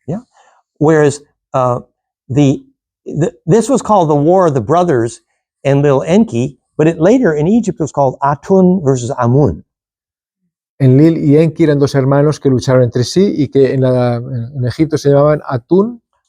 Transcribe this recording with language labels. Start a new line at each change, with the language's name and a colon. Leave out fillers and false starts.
English: Yeah. Whereas this was called the War of the Brothers, Enlil Enki, but later in Egypt was called Atun versus Amun.
Spanish: Enlil y Enki eran 2 hermanos que lucharon entre sí y que en Egipto se llamaban Atun.